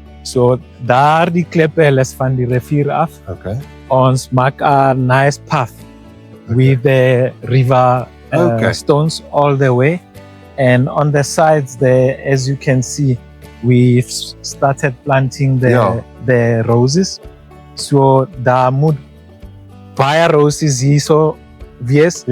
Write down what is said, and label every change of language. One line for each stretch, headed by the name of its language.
Afrikaans: So daar die klippe is van die rivier af. Okay. Ons maak 'n
English: nice path with the river stones all the way, and on the sides there, as you can see, we've started planting the roses.
Afrikaans: So daar moet baie roses hier so wees,